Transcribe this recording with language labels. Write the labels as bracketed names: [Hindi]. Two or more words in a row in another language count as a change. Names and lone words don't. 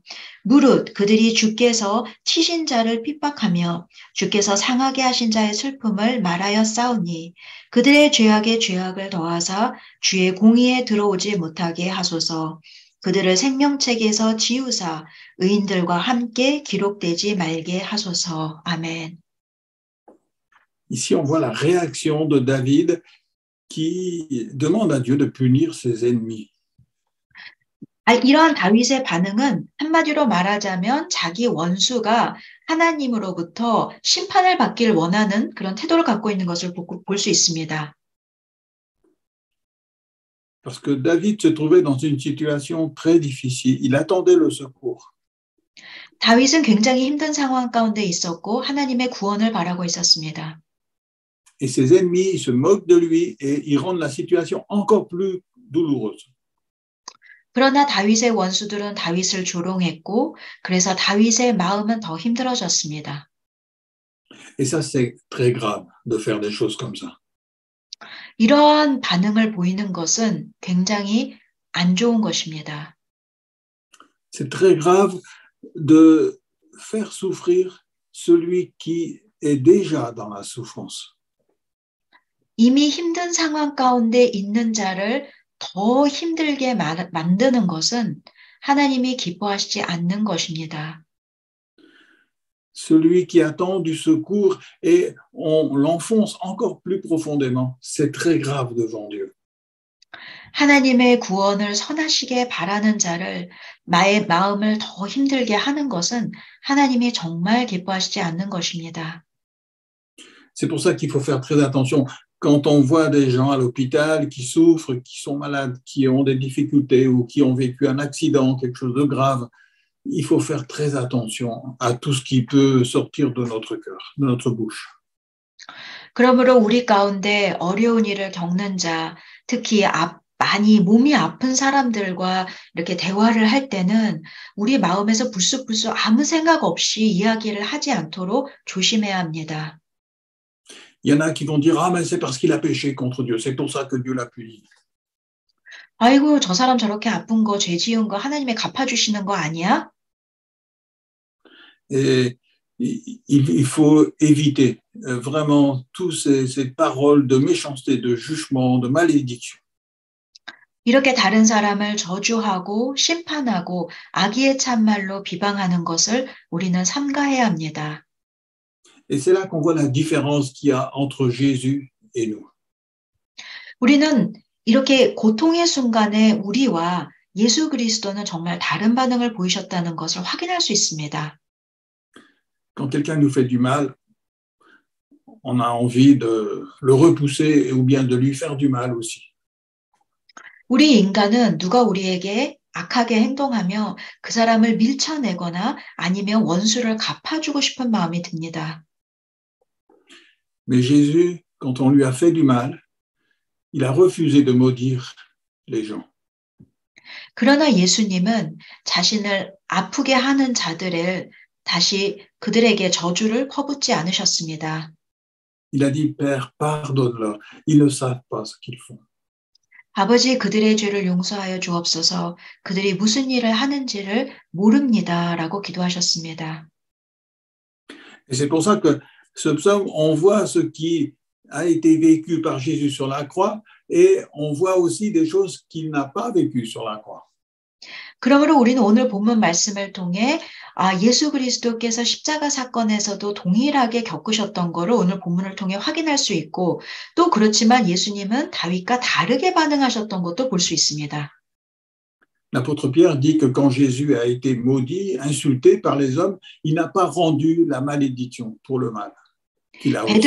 [Korean] 무릇 그들이 주께서 치신 자를 핍박하며 주께서 상하게 하신 자의 슬픔을 말하여 싸우니 그들의 죄악에 죄악을 더하사 주의 공의에 들어오지 못하게 하소서. 그들을 생명책에서 지우사 의인들과 함께 기록되지 말게 하소서. 아멘. [French] Ici, on voit la réaction de David qui demande à Dieu de punir ses ennemis. [Korean] 이러한 다윗의 반응은 한마디로 말하자면 자기 원수가 하나님으로부터 심판을 받길 원하는 그런 태도를 갖고 있는 것을 볼 수 있습니다. [French] Parce que David se trouvait dans une situation très difficile. Il attendait le secours. [Korean] 다윗은 굉장히 힘든 상황 가운데 있었고 하나님의 구원을 바라고 있었습니다. [French] Et ses ennemis se moquent de lui et ils rendent la situation encore plus douloureuse. [Korean] 그러나 다윗의 원수들은 다윗을 조롱했고 그래서 다윗의 마음은 더 힘들어졌습니다. [French] Et ça, c'est très grave de faire des choses comme ça. [Korean] 이러한 반응을 보이는 것은 굉장히 안 좋은 것입니다. [French] C'est très grave de faire souffrir celui qui est déjà dans la souffrance. [Korean] 이미 힘든 상황 가운데 있는 자를 더 힘들게 만드는 것은 하나님이 기뻐하시지 않는 것입니다. [French] Celui qui attend du secours et on l'enfonce encore plus profondément, c'est très grave devant Dieu. [Korean] 하나님의 구원을 선하시게 바라는 자를 나의 마음을 더 힘들게 하는 것은 하나님이 정말 기뻐하시지 않는 것입니다. [French] C'est pour ça qu'il faut faire très attention. Quand on voit des gens à l'hôpital qui souffrent, qui sont malades, qui ont des difficultés ou qui ont vécu un accident, quelque chose de grave, il faut faire très attention à tout ce qui peut sortir de notre cœur, de notre bouche. [Korean] 그러므로 우리 가운데 어려운 일을 겪는 자, 특히 많이 몸이 아픈 사람들과 이렇게 대화를 할 때는 우리 마음에서 불쑥불쑥 아무 생각 없이 이야기를 하지 않도록 조심해야 합니다. [French] Il y en a qui vont dire « Ah, mais c'est parce qu'il a péché contre Dieu, c'est pour ça que Dieu l'a puni. » [Korean] 아이고, 저 사람 저렇게 아픈 거, 죄 지은 거 하나님이 갚아주시는 거 아니야? [French] Et il faut éviter vraiment toutes ces paroles de méchanceté, de jugement, de malédiction. [Korean] 이렇게 다른 사람을 저주하고 심판하고 악의의 참말로 비방하는 것을 우리는 삼가해야 합니다. [French] Et c'est là qu'on voit la différence qu'il y a entre Jésus et nous. [Korean] 우리는 이렇게 고통의 순간에 우리와 예수 그리스도는 정말 다른 반응을 보이셨다는 것을 확인할 수 있습니다. [French] Quand quelqu'un nous fait du mal, on a envie de le repousser ou bien de lui faire du mal aussi. [Korean] 우리 인간은 누가 우리에게 악하게 행동하며 그 사람을 밀쳐내거나 아니면 원수를 갚아주고 싶은 마음이 듭니다. [French] Mais Jésus, quand on lui a fait du mal, il a refusé de maudire les gens. [Korean] 그러나 예수님은 자신을 아프게 하는 자들을 다시 그들에게 저주를 퍼붓지 않으셨습니다. [French] Il a dit, Père, pardonne-leur, ils ne savent pas ce qu'ils font. [Korean] 아버지 그들의 죄를 용서하여 주옵소서 그들이 무슨 일을 하는지를 모릅니다라고 기도하셨습니다. [French] Et c'est pour ça que ce psaume, on voit ce qui a été vécu par Jésus sur la croix et on voit aussi des choses qu'il n'a pas vécues sur la croix. [Korean] 그러므로 우리는 오늘 본문 말씀을 통해 예수 그리스도께서 십자가 사건에서도 동일하게 겪으셨던 거를 오늘 본문을 통해 확인할 수 있고 또 그렇지만 예수님은 다윗과 다르게 반응하셨던 것도 볼 수 있습니다. [French] L'apôtre Pierre dit que quand Jésus a été maudit, insulté par les hommes, il n'a pas rendu la malédiction pour le mal qu'il a reçu.